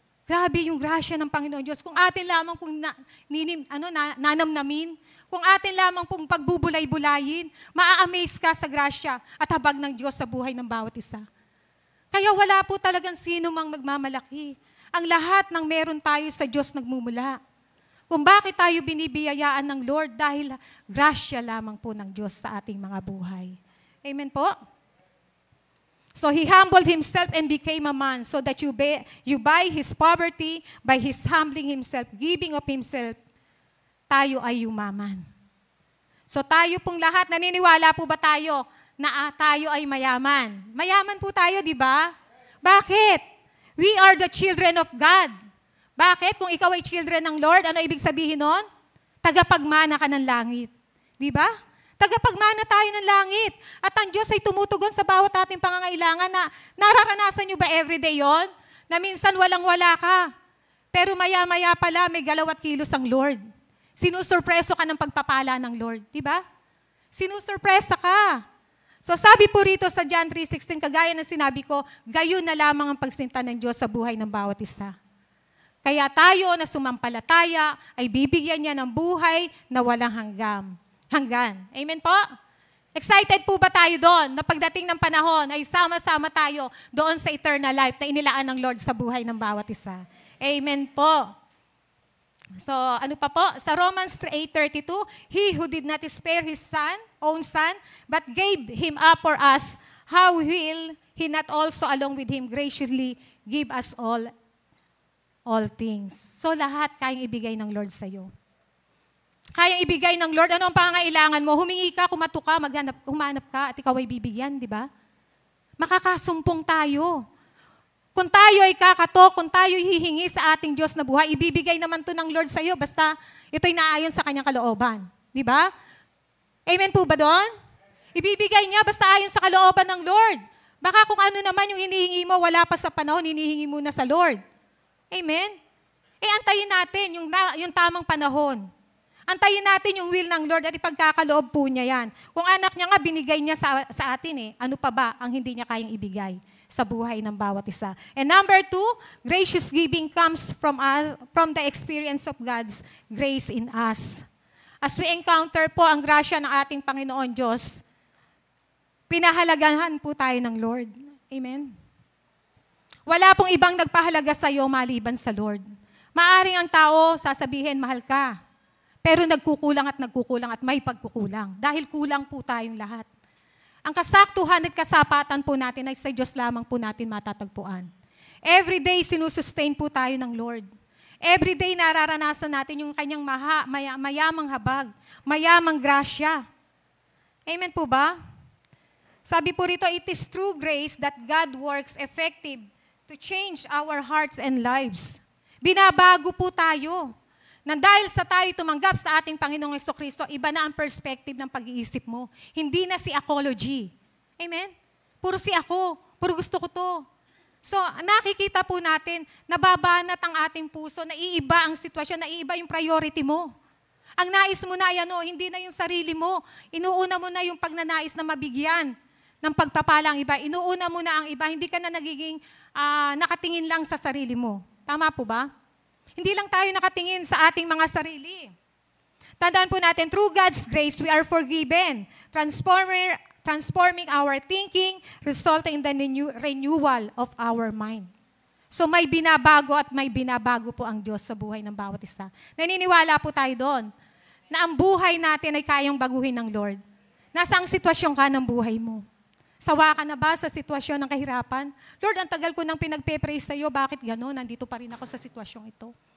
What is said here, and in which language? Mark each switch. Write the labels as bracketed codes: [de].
[tl] Grabe yung grasya ng Panginoon Diyos. Kung atin lamang pong nanamnamin, kung atin lamang pong pagbubulay-bulayin, maa-amaze ka sa grasya at habag ng Diyos sa buhay ng bawat isa. Kaya wala po talagang sino mang magmamalaki. Ang lahat ng meron tayo sa Diyos nagmumula. Kung bakit tayo binibiyayaan ng Lord dahil grasya lamang po ng Diyos sa ating mga buhay. Amen po? [en] So He humbled Himself and became a man so that you by His poverty, by His humbling Himself, giving of Himself, [tl] tayo ay yumaman. So tayo pong lahat, naniniwala po ba tayo na tayo ay mayaman? Mayaman po tayo, di ba? Bakit? [en] We are the children of God. [tl] Bakit? Kung ikaw ay children ng Lord, ano ibig sabihin nun? Tagapagmana ka ng langit. Di ba? Tagapagmana tayo ng langit. At ang Diyos ay tumutugon sa bawat ating pangangailangan na nararanasan nyo ba everyday yon? Na minsan walang-wala ka. Pero maya-maya pala may galaw at kilos ang Lord. Sinusurpreso ka ng pagpapala ng Lord. Diba? Sinusurpresa ka. So sabi po rito sa John 3:16, kagaya ng sinabi ko, gayon na lamang ang pagsinta ng Diyos sa buhay ng bawat isa. Kaya tayo na sumampalataya ay bibigyan niya ng buhay na walang hanggan. Amen po? Excited po ba tayo doon na pagdating ng panahon ay sama-sama tayo doon sa eternal life na inilaan ng Lord sa buhay ng bawat isa? Amen po. So, ano pa po? [en] Sa Romans 8:32, He who did not spare His own Son, but gave Him up for us, how will He not also along with Him graciously give us all things? [tl] So, lahat kayang ibigay ng Lord sa'yo. Kayang ibigay ng Lord. Ano ang pangangailangan mo? Humingi ka, kumato ka, humanap ka, at ikaw ay bibigyan, di ba? Makakasumpong tayo. Kung tayo ay kakato, kung tayo ay hihingi sa ating Diyos na buhay, ibibigay naman to ng Lord sa iyo, basta ito'y naayon sa kanyang kalooban. Di ba? Amen po ba doon? Ibibigay niya basta ayon sa kalooban ng Lord. Baka kung ano naman yung hinihingi mo, wala pa sa panahon, hinihingi mo na sa Lord. Amen? Antayin natin yung tamang panahon. Antayin natin yung will ng Lord at ipagkakaloob po niya yan. Kung anak niya nga, binigay niya sa atin ano pa ba ang hindi niya kayang ibigay sa buhay ng bawat isa. [en] And number 2, gracious giving comes from the experience of God's grace in us. As we encounter [tl] po ang grasya ng ating Panginoon Diyos, pinahalagahan po tayo ng Lord. Amen? Wala pong ibang nagpahalaga sa iyo maliban sa Lord. Maaring ang tao sasabihin, mahal ka. Pero nagkukulang at may pagkukulang. Dahil kulang po tayong lahat. Ang kasaktuhan at kasapatan po natin ay sa Diyos lamang po natin matatagpuan. Every day, sinusustain po tayo ng Lord. Every day, nararanasan natin yung kanyang mayamang habag, mayamang grasya. Amen po ba? Sabi po rito, [en] it is through grace that God works effective to change our hearts and lives. [tl] Binabago po tayo. Nang dahil sa tayo tumanggap sa ating Panginoong Jesucristo, iba na ang perspective ng pag-iisip mo. Hindi na si apology. Amen? Puro si ako. Puro gusto ko to. So, nakikita po natin, nababanat ang ating puso, naiiba ang sitwasyon, naiiba yung priority mo. Ang nais mo na ay hindi na yung sarili mo. Inuuna mo na yung pagnanais na mabigyan ng pagpapala ang iba. Inuuna mo na ang iba. Hindi ka na nagiging nakatingin lang sa sarili mo. Tama po ba? Hindi lang tayo nakatingin sa ating mga sarili. Tandaan po natin, [en] through God's grace, we are forgiven, transforming our thinking, resulting in the renewal of our mind. [tl] So may binabago at may binabago po ang Diyos sa buhay ng bawat isa. Naniniwala po tayo doon na ang buhay natin ay kayang baguhin ng Lord. Nasaan sitwasyon ka ng buhay mo? Sawa ka na ba sa sitwasyon ng kahirapan? Lord, ang tagal ko nang pinagpe-praise sa iyo, bakit gano'n? Nandito pa rin ako sa sitwasyong ito.